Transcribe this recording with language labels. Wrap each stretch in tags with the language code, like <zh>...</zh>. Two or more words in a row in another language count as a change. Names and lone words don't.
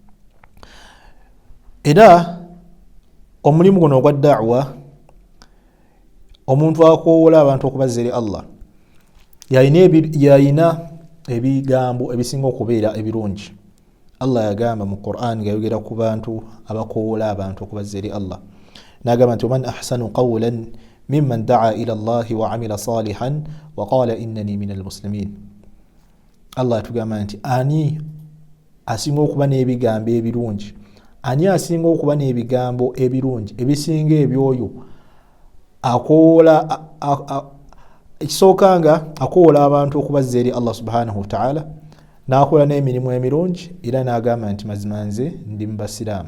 <lg>Era omulimu guno ogwa da'wa, omuntu akoowola abantu okubaza eri Allah yayina ebigambo ebisinga okubeera ebirungi. Allah yagamba mu Qur'an ng'ayogera ku bantu abakoowola abantu okubaza eri Allah, n'agamba nti</lg> <ar>وَمَنْ أَحْسَنُ قَوْلًا مِمَّنْ دَعَا إِلَى اللَّهِ وَعَمِلَ صَالِحًا وَقَالَ إِنَّنِي مِنَ الْمُسْلِمِينَ.</ar> <lg>Allah atugamba nti ani asinga okuba n'ebigambo ebirungi, ani asinga okuba n'ebigambo ebirungi ebisinga ebyoyo akoola ekisookanga akoola abantu okubaza eri Allah</lg> <ar>سبحانه وتعالى,</ar> <lg>n'akola n'emirimu emirungi, era n'agamba nti mazima nze ndi mu basiraamu.</lg>